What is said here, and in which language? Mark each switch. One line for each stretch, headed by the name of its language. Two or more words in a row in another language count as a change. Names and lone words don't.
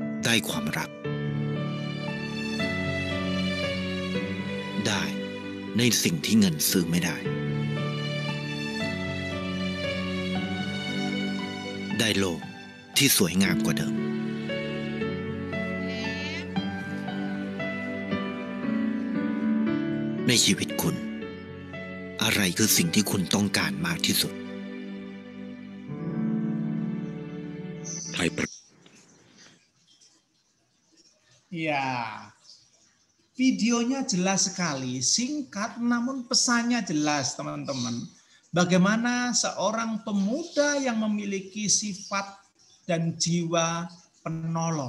Thai: ได้ความรักได้ในสิ่งที่เงินซื้อไม่ได้ได้โลกที่สวยงามกว่าเดิมในชีวิตคุณอะไรคือสิ่งที่คุณต้องการมากที่สุด
Indonesian: Ya, videonya jelas sekali, singkat namun pesannya jelas teman-teman. Bagaimana seorang pemuda yang memiliki sifat dan jiwa penolong.